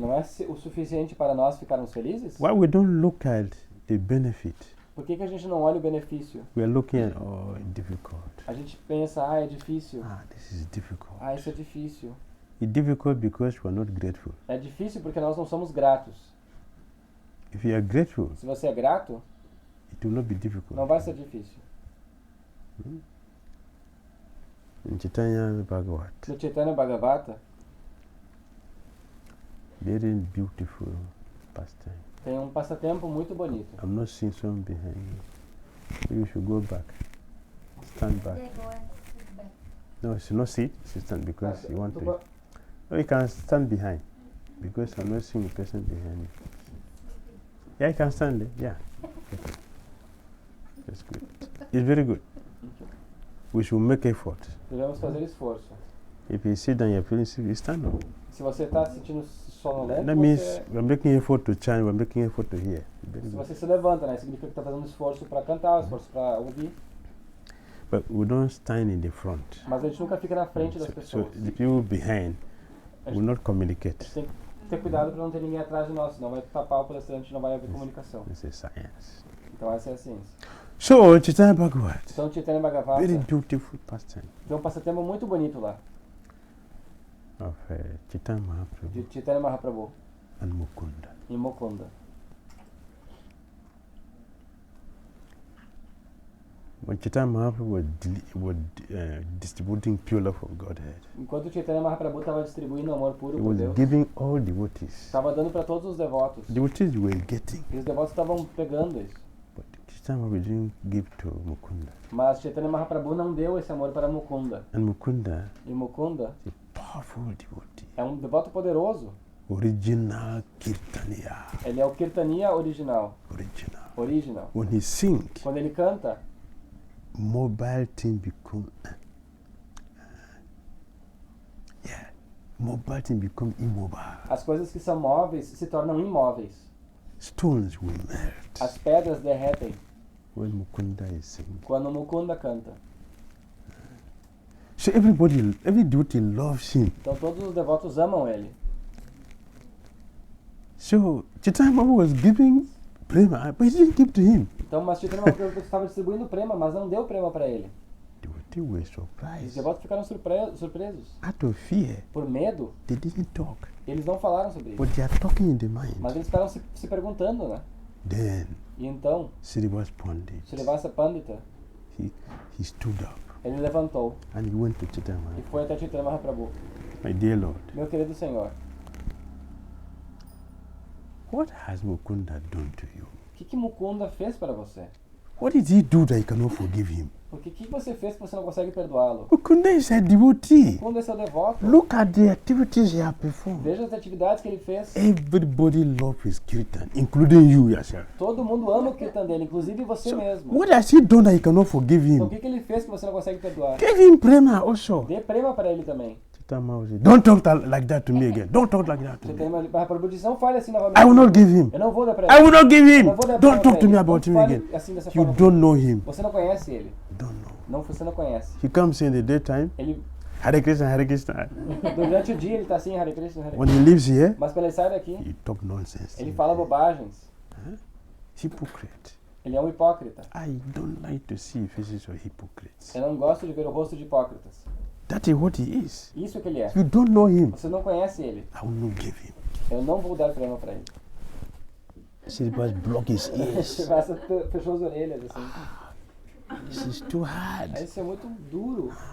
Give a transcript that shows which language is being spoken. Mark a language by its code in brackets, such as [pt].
[pt] Não é o suficiente para nós ficarmos felizes? [en] Why we don't look at the benefit? [pt] Por que a gente não olha o benefício? [en] We are looking at difficult. [pt] A gente pensa, é difícil. [en] This is difficult. [pt] Isso é difícil. [en] It's difficult because we are not grateful. [pt] É difícil porque nós não somos gratos. [en] If you are grateful, [pt] Se você é grato, [en] it will not be difficult. [pt] não vai ser difícil. [en] In Chaitanya Bhagavat, [pt] No Chaitanya Bhagavata [en] very beautiful pastime. [pt] tem um passatempo muito bonito. [en] I'm not seeing some behind you. You should go back. Stand back. They go and sit back. No, you should not sit. You stand because you want [pt] Tu [en] to. po- No, you can stand behind because I'm not seeing a person behind you. Yeah, you can stand there. Yeah. Okay. That's good. It's very good. We should make effort. [pt] Devemos fazer esforço. [en] If you sit down, you're feeling sick, you stand up. [pt] Se você está se sentindo sonolento, [en] That means we're making effort to chant, we're making effort to hear. Very [pt] se [en] good. [pt] você se levanta, né? Significa que está fazendo esforço para cantar, esforço para ouvir. [en] But we don't stand in the front. [pt] Mas a gente nunca fica na frente das [en] So [pt] pessoas. [en] the people behind [pt] A [en] will [pt] gente [en] not communicate. [pt] tem que ter cuidado para não ter ninguém atrás de nós, senão vai tapar o palestrante e não vai haver comunicação. [en] This is science. [pt] Então essa é a ciência. [en] So, Chaitanya Bhagavat, [pt] Então Chaitanya Bhagavata [en] very beautiful pastime [pt] tem um passatempo muito bonito lá, [en] of Chaitanya Mahaprabhu [pt] de Chaitanya Mahaprabhu, [en] and Mukunda. [pt] em Mukunda. [en] when Chaitanya Mahaprabhu was distributing pure love of Godhead, [pt] Enquanto o Chaitanya Mahaprabhu estava distribuindo amor puro [en] he [pt] por [en] was [pt] Deus, [en] giving all devotees. [pt] estava dando para todos os devotos. [en] Devotees were getting, [pt] E os devotos estavam pegando isso. [en] but Chaitanya Mahaprabhu didn't give to Mukunda. [pt] Mas Chaitanya Mahaprabhu não deu esse amor para Mukunda. [en] And Mukunda [pt] E Mukunda [en] is a powerful devotee. [pt] é um devoto poderoso. [en] Original Kirtaniya. [pt] Ele é o Kirtaniya original. [en] Original. When he sings, [pt] Quando ele canta, [en] mobile thing become mobile thing become immobile. [pt] as coisas que são móveis se tornam imóveis. [en] Stones will melt [pt] As pedras derretem [en] when Mukunda is singing. [pt] quando Mukunda canta. [en] So every devotee loves him. [pt] Então todos os devotos amam ele. [en] So Chaitanya Mahaprabhu was giving prema, but he didn't give to him. [pt] Então, mas Chaitanya Mahaprabhu estava distribuindo prema, mas não deu prema para ele. [en] Devotees were [pt] Os [en] surprised. [pt] devotos ficaram surpresos. [en] Out of fear, [pt] Por medo, [en] they didn't talk. [pt] eles não falaram sobre isso. [en] But they are talking in the mind. [pt] Mas eles ficaram se perguntando, né? [en] Then [pt] E então, [en] Srivas Pandit, [pt] Srivasa Pandita, [en] he stood up [pt] ele levantou [en] and he went to Chaitanya [pt] e [en] Mahaprabhu. [pt] foi até Chaitanya Mahaprabhu. [en] My dear Lord, [pt] Meu querido Senhor, [en] what has Mukunda done to you? [pt] o que Mukunda fez para você? [en] What did he do that you cannot forgive him? [pt] O que você fez que você não consegue perdoá-lo? [en] Mukunda is a devotee. [pt] Mukunda é seu devoto. [en] Look at the activities he has performed. [pt] Veja as atividades que ele fez. [en] Everybody loves his kirtan, including you yourself. [pt] Todo mundo ama o kirtan dele, inclusive você mesmo. [en] What has he done that you cannot forgive [pt] Então o [en] him? [pt] que ele fez que você não consegue perdoar? [en] Give him prema also. [pt] Dê prema para ele também. [en] Chaitanya Mahaprabhu said, don't talk like that to me again. Don't talk like that to me. [pt] Chaitanya Mahaprabhu disse, não fale assim novamente. [en] I will not give him. [pt] Eu não vou dar pra [en] I [pt] ele. [en] will not give him. [pt] Eu não vou dar [en] Don't [pt] prema [en] talk [pt] pra [en] to me [pt] ele. [en] about [pt] Não [en] him [pt] fale [en] again. [pt] assim dessa [en] You [pt] forma. [en] don't know him. [pt] Você não conhece ele. [en] Don't know. [pt] Não, você não conhece. [en] He comes in the daytime, [pt] Ele, [sa] Hare Krishna, Hare Krishna. [pt] durante o dia ele está assim, Hare Krishna, Hare [en] When [pt] Krishna. [en] he lives here, [pt] Mas quando ele sai daqui, [en] he talk nonsense. [pt] ele fala bobagens. [en] Hypocrite. [pt] Ele é um hipócrita. [en] I don't like to see faces of hypocrites. [pt] Eu não gosto de ver o rosto de hipócritas. [en] That is what he is. [pt] Isso é que ele é. [en] You don't know him. [pt] Você não conhece ele. [en] I will not give him. [pt] Eu não vou dar prema para ele. [en] Srivas block his ears. [pt] Você fechou as orelhas assim. [en] This is too hard. [pt] Isso é muito duro.